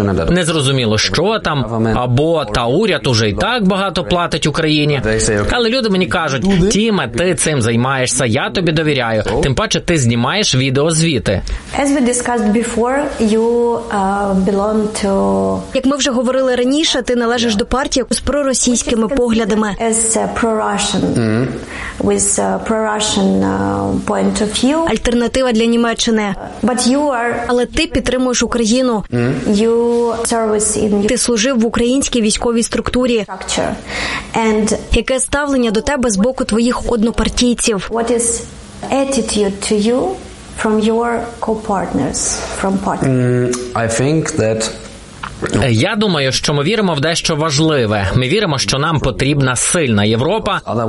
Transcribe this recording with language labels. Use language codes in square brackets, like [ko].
[uk] Незрозуміло, що там, або та уряд уже й так багато платить Україні. Але люди мені кажуть: Тіме, ти цим займаєшся, я тобі довіряю. Тим паче ти знімаєш відеозвіти. [en] As we discussed before, you belong to... [uk] Як ми вже говорили раніше, ти належиш до партії з проросійськими поглядами. [en] As pro-Russian. With pro-Russian point of view. [uk] Альтернатива для Німеччини. [en] But you are... [uk] Але ти підтримуєш Україну. [en] You service in... [uk] Ти служив в українській військовій структурі. [en] And... [uk] Яке ставлення до тебе з боку твоїх однопартійців? [en] What is attitude to you from your co-partners, from partners? I think that... [uk] Я думаю, що ми віримо в дещо важливе. Ми віримо, що нам потрібна сильна Європа.